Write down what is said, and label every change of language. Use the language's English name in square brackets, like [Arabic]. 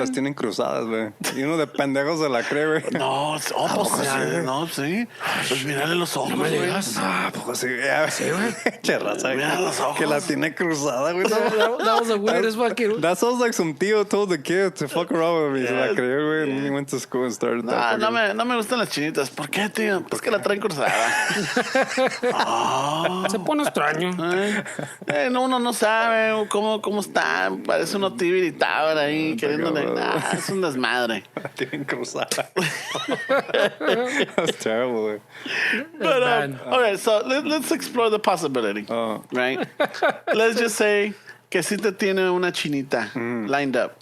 [Spanish] las tienen cruzadas, güey. Y uno de pendejos se la cree, güey. No, pues sí. Pues mírale los ojos, güey. Poco sí, ya. Sí, güey. Che raza. Mira los ojos. Que la tiene cruzada, güey. [English] That was the weirdest fucking. That sounds like some tío told the kid to fuck around with me. [Spanish] Se la creyó, güey. [English] And he went to school and started that. [Spanish] No me gustan las chinitas. ¿Por qué, tío? Pues que la traen cruzada. Se pone extraño. No, uno no sabe cómo está. Parece uno tibio irritado ahí queriéndole. Es un desmadre. La tienen cruzada. [English] That's terrible, güey. But, okay, so let's explore the possibility. Right? Let's just say [Spanish] que sí te tiene una chinita [English] lined up.